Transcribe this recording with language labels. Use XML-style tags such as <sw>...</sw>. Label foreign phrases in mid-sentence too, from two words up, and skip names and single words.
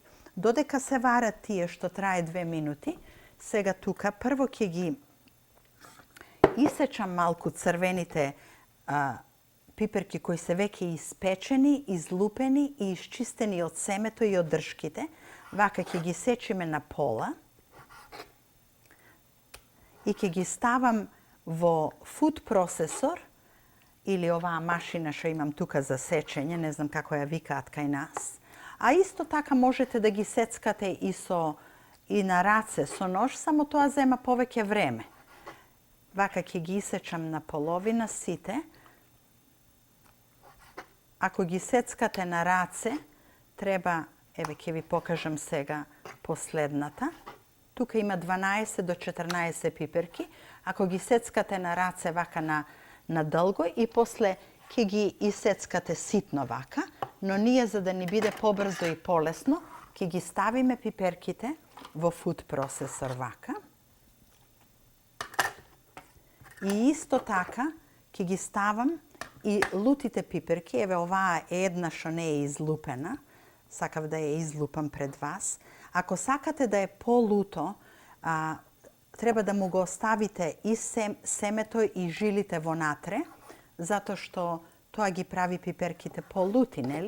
<mk>Додека се варат тие што трае 2 минути, сега тука прво ќе ги исечам малку црвените пиперки кои се веќе испечени, излупени и исчистени од семето и од дршките. Вака ќе ги сечиме на пола и ќе ги ставам во</mk> <en>food processor</en> <mk>или оваа машина што имам тука за сечење, не знам како ја викаат кај нас. А исто така можете да ги сецкате и на раце со нож, само тоа зема повеќе време. Вака ќе ги исечам на половина сите. Ако ги сецкате на раце, треба, еве ќе ви покажам сега последната. Тука има 12 до 14 пиперки. Ако ги сецкате на раце вака на дълго и после ќе ги исецкате ситно вака, но ние за да ни биде побрзо и полесно, ќе ги ставиме пиперките во</mk> <en>food processor</en> <mk>вака. И исто така ќе ги ставам и лутите пиперки. Еве оваа е една што не е излупена. Сакав да ја излупам пред вас. Ако сакате да е полуто, треба да му го оставите и семето и жилите вонатре, затоа што тоа ги прави пиперките полути, нели?</mk>